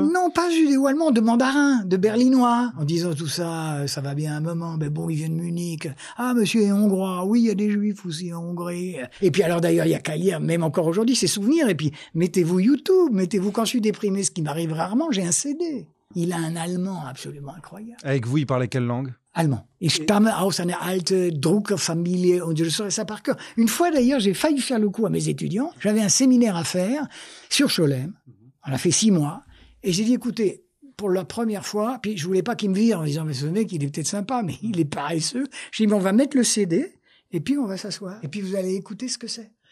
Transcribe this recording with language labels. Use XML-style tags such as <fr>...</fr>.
<fr>Non, pas judéo-allemande, de mandarin, de berlinois. En disant tout ça, ça va bien un moment, mais bon, il vient de Munich. Ah, monsieur est hongrois. Oui, il y a des juifs aussi en Hongrie. Et puis alors d'ailleurs, il y a qu'à lire, même encore aujourd'hui, ses souvenirs. Et puis, mettez-vous YouTube, quand je suis déprimé, ce qui m'arrive rarement, j'ai un CD. Il a un allemand absolument incroyable. Avec vous, il parlait quelle langue? Allemand.</fr> <de>Ich stamme aus einer alte Druckerfamilie und</de> <fr>je saurais ça par cœur. Une fois d'ailleurs, j'ai failli faire le coup à mes étudiants. J'avais un séminaire à faire sur Scholem. On a fait 6 mois. Et j'ai dit, écoutez, pour la première fois, puis je voulais pas qu'ils me virent en disant, mais ce mec, il est peut-être sympa, mais il est paresseux. J'ai dit, mais on va mettre le CD, et puis on va s'asseoir. Et puis vous allez écouter ce que c'est.</fr>